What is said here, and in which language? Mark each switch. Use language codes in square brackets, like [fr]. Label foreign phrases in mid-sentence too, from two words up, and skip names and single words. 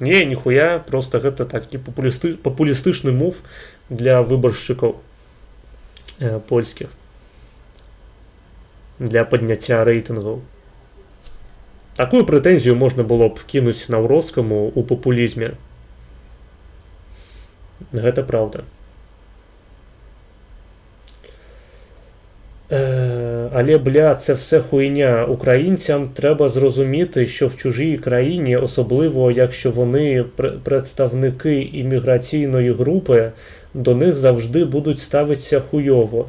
[be] Не, ніхуя, просто гэта такі папулістычны мув для выбаршчыкаў польскіх. Для падняцця рэйтынгаў. Такую прэтэнзію можна было б кінуць Наўроцкаму ў папулізме. Гэта праўда. [uk] Але, бля, це все хуйня. Українцям треба зрозуміти, що в чужій країні, особливо якщо вони представники імміграційної групи, до них завжди будуть ставитися хуйово.